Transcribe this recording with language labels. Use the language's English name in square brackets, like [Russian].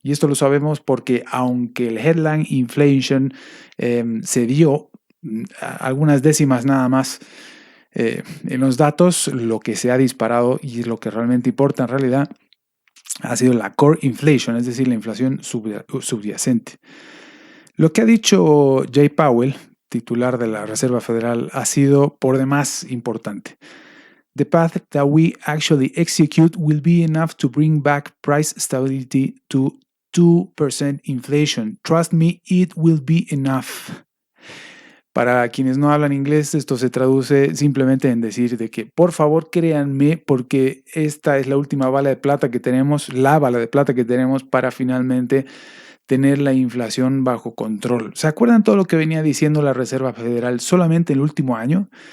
[Spanish] Y esto lo sabemos porque aunque el headline inflation se dio algunas décimas nada más en los datos, lo que se ha disparado y lo que realmente importa en realidad ha sido la core inflation, es decir, la inflación subyacente. Lo que ha dicho Jay Powell, titular de la Reserva Federal, ha sido por demás importante. [English] The path that we actually execute will be enough to bring back price stability to 2% inflation. Trust me, it will be enough. [Spanish] Para quienes no hablan inglés, esto se traduce simplemente en decir de que por favor créanme porque esta es la última bala de plata que tenemos, la bala de plata que tenemos para finalmente tener la inflación bajo control. ¿Se acuerdan todo lo que venía diciendo la Reserva Federal solamente el último año?